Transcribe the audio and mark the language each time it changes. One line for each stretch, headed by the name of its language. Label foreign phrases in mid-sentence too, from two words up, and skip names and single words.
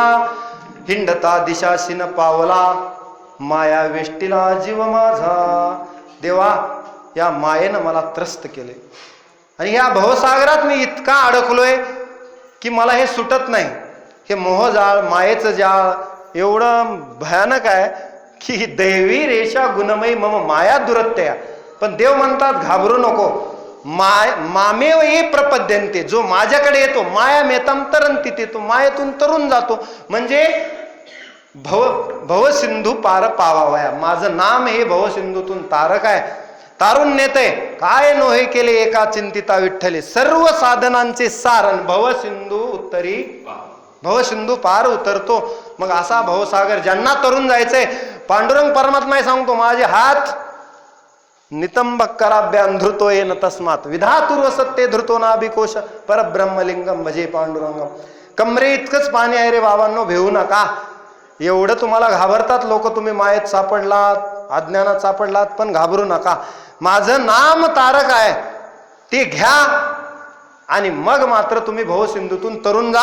Marathi: हिंडता दिशाशीन पावला, माया वेष्टीला जीव माझा. देवा, या मायेनं मला त्रस्त केले आणि या भवसागरात मी इतका अडकलोय की मला हे सुटत नाही. हे मोहजाळ, मायेचं जाळ एवढं भयानक आहे की
Sanskrit: दैवी रेषा गुणमयी मम माया दुरत्या.
Marathi: पण देव म्हणतात घाबरू नको.
Sanskrit: मामेव ये प्रपद्यंते,
Marathi: जो माझ्याकडे येतो
Sanskrit: माया मेतम तरंती,
Marathi: तो मायेतून तरून जातो. म्हणजे भवसिंधू पार पावावया. माझं नाम हे भवसिंधूतून तारक आहे, तारून नेते. काय नोहे केले एका चिंतिता विठ्ठले, सर्व साधनांचे सारण भवसिंधू उत्तरी. भवसिंधू पार उतरतो. मग असा भवसागर ज्यांना तरुण जायचंय, पांडुरंग परमात्मा सांगतो माझे हात
Sanskrit: नितंबक कराभ्यान धृतो येन तस्मात विधातुर्व सत्ते धृतो नाभिकोश परब्रह्मलिंगम भजे पांडुरंगम.
Marathi: कमरे इतकंच पाणी आहे रे बाबांनो, भेऊ नका. एवढं तुम्हाला घाबरतात लोक, तुम्ही मायेत सापडलात, अज्ञानात सापडलात, पण घाबरू नका. माझं नाम तारक आहे, ते घ्या आणि मग मात्र तुम्ही भवसिंधूतून तरुण जाल.